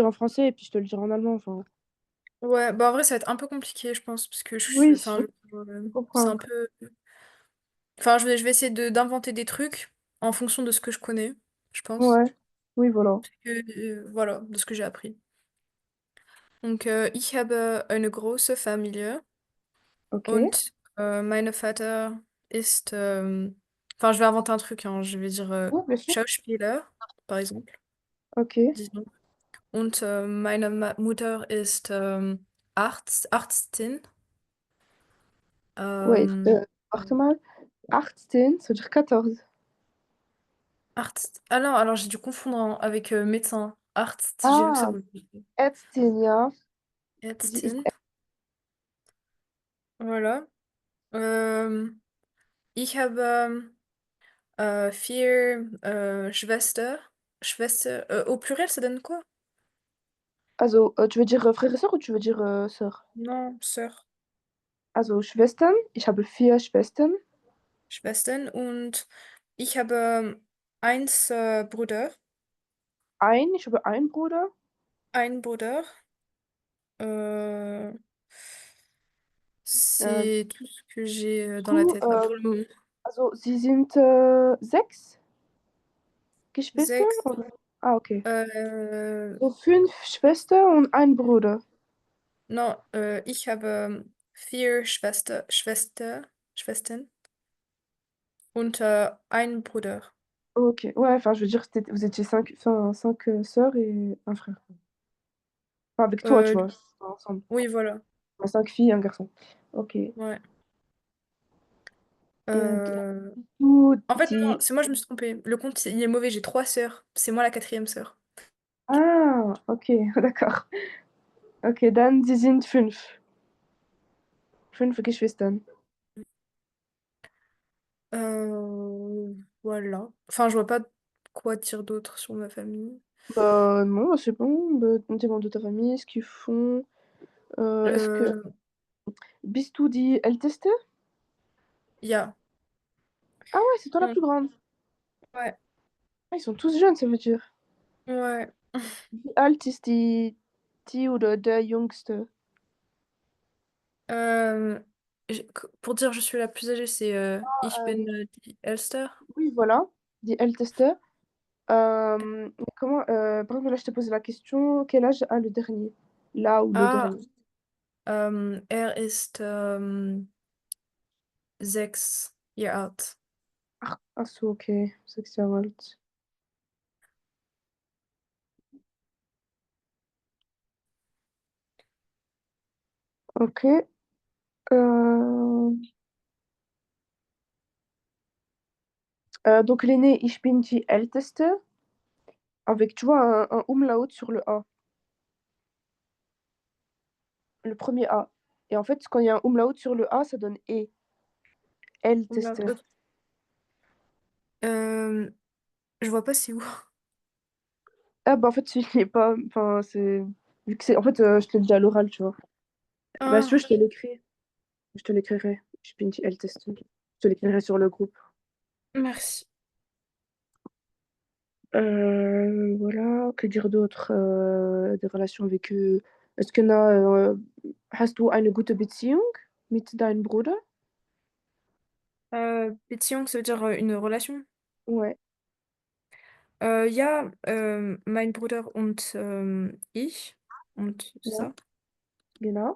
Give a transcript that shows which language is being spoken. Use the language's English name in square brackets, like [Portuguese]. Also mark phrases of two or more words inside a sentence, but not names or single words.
[French] dire en français et puis je te le dirai en allemand. Enfin. Ouais, bah en vrai, ça va être un peu compliqué, je pense, parce que je suis. Oui, Enfin, je c'est comprends. un peu. Enfin, je vais essayer d'inventer des trucs en fonction de ce que je connais, je pense. Ouais, oui, voilà. Voilà, de ce que j'ai appris. Donc, [German] ich habe eine große Familie [French] Ok. [German] und mein Vater ist. [French] Enfin, je vais inventer un truc, hein, je vais dire Ouais, bien sûr. Schauspieler, par exemple. Ok. Disons. [German] Und meine Mutter ist Arztin. [French] Ouais, Ähm, [German] warte mal. 18, [French] ça veut dire 14. Arzt. Ah non, alors j'ai dû confondre avec médecin. Arzt, j'ai vu que ça Ah, voulait dire [German] Ärztin, ja. Sie ist Ärztin. Voilà. Ähm, ich habe vier Schwester. [French] Au pluriel, ça donne quoi? Also, tu veux dire frère et sœur ou tu veux dire sœur? Non, sœur. [German] Also, Schwestern. Ich habe 4 Schwestern. Schwestern. Und ich habe eins Bruder. Ich habe einen Bruder. Ein Bruder. Euh, Äh, [French] c'est tout ce que j'ai dans la du, tête là pour le moment. [German] also, sie sind 6 Geschwister? Sechs. Oder? Ah, okay. Euh, So 5 Schwestern und ein Bruder. non, ich habe vier Schwestern und einen Bruder. Ok. [French] Ouais, enfin, je veux dire, vous étiez 5 enfin, 5 sœurs et un frère. Enfin, avec toi, tu Euh, vois, ensemble. oui, voilà. Enfin, 5 filles et un garçon. Ok. Ouais. Et Euh, tout En fait, non, dit. c'est moi, je me suis trompée. Le compte, il est mauvais. J'ai trois sœurs. C'est moi la quatrième sœur. Ah, ok, d'accord. [German] Okay, dann sie sind 5. 5 Geschwistern. [French] Voilà. Enfin, je vois pas quoi dire d'autre sur ma famille. Bah non, bah, c'est bon. Bah, des membres de ta famille, ce qu'ils font. Est-ce que Euh, [German] bist du die Älteste? Ja. [French] Ah ouais, c'est toi la Mm. plus grande. Ouais. Ah, ils sont tous jeunes, ça veut dire. Ouais. [German] Wie alt ist die oder der Jüngste? [French] Euh, pour dire je suis la plus âgée, c'est [German] Ich bin die Älteste. [French] Oui, voilà, [German] die Älteste. [French] Comment, par exemple, là, je te pose la question, quel âge a le dernier? Là ou le Ah, dernier? [German] er ist 6 Jahre alt. Ach so, okay, 6 Jahre alt. Okay. [French] Donc l'aîné, [German] ich bin die Älteste, [French] avec, tu vois, un umlaut sur le A, le premier A. Et en fait, quand il y a un umlaut sur le A, ça donne E, Oula, [German] Älteste. [French] euh, je vois pas c'est où. Ah bah en fait, il n'est pas, enfin, c'est, vu que c'est, en fait, je te le dis à l'oral, tu vois. Bah si tu veux, Ah, je te l'écris, je te l'écrirai. [German] Ich bin die Älteste. [French] Je te l'écrirai sur le groupe. merci. Voilà, que dire d'autre? Des relations avec eux. Est-ce que [German] hast du eine gute Beziehung mit deinem Bruder? Beziehung, [French] ça veut dire une relation. Ouais, [German] Ja, mein Bruder und ich. Und ja, [French] ça. [German] genau.